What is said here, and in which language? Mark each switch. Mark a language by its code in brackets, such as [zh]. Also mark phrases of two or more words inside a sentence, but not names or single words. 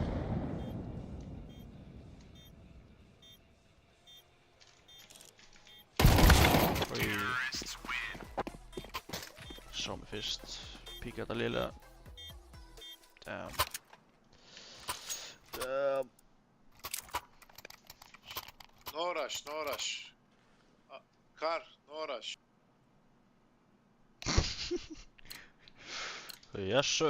[is] Oj. Sá mig fyrst. Píka þetta liðlega. [en] Damn. No rush. Car, no rush. Yes, sir.